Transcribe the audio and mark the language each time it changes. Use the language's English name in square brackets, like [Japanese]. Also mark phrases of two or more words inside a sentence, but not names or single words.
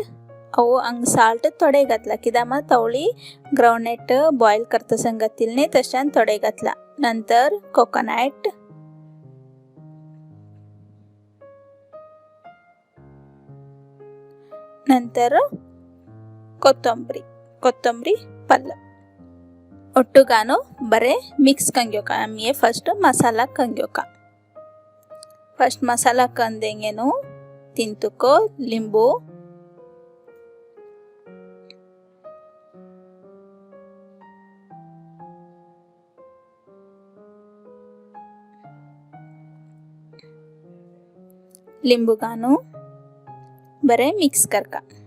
[Konkani] हांव सॉल्ट थोडे घातला कित्याक मा तवळी ग्रावनेट बॉयल करता सांगतिल्ले तशान थोडे घातला। नंतर कोकोनट, नंतर कोथंबरी पल्ल ಒಟ್ಟು ಗಾನು ಬರೆ ಮಿಕ್ಸ್ ಕಂಗ್ಯೋಕ। ಆಮೇಲೆ ಫಸ್ಟ್ ಮಸಾಲಾ ಕಂಗ್ಯೋಕ। ಫಸ್ಟ್ ಮಸಾಲಾ ಕಂದೆಂಗೇನು ತಿಂತುಕೋ ಲಿಂಬು, लिंबू गानो बरे मिक्स करका।